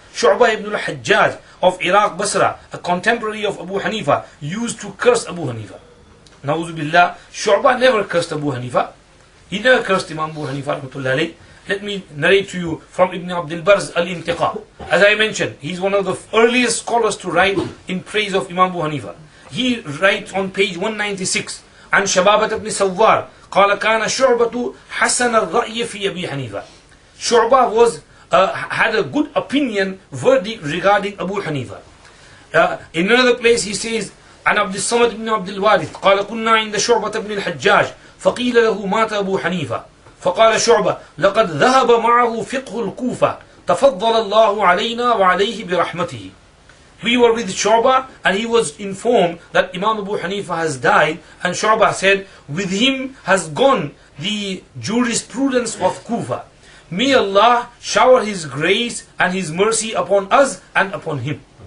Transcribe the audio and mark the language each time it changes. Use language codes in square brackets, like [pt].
[en] Shu'bah ibn al-Hajjaj of Iraq, Basra, a contemporary of Abu Hanifah, used to curse Abu Hanifah. Na'udhu billah, Shu'bah never cursed Abu Hanifah. He never cursed Imam Abu Hanifah rahmatullahi. Let me narrate to you from Ibn Abdul Bar's Al-Intiqa. As I mentioned, he's one of the earliest scholars to write in praise of Imam Abu Hanifah. He writes on page 196, [ar] عن شبابة بن سوار قال كان شعبة حسن الرأي في أبي حنيفة. [en] Shu'bah was had a good opinion verdict regarding Abu Hanifa. In another place he says [ar] عن عبد الصمد بن عبد الوارث قال كنا عند شعبة بن الحجاج فقيل له مات أبو حنيفة فقال شعبة لقد ذهب معه فقه الكوفة تفضل الله علينا وعليه برحمته. [en] We were with Shu'bah and he was informed that Imam Abu Hanifah has died, and Shu'bah said, with him has gone the jurisprudence of Kufa. May Allah shower His grace and His mercy upon us and upon him.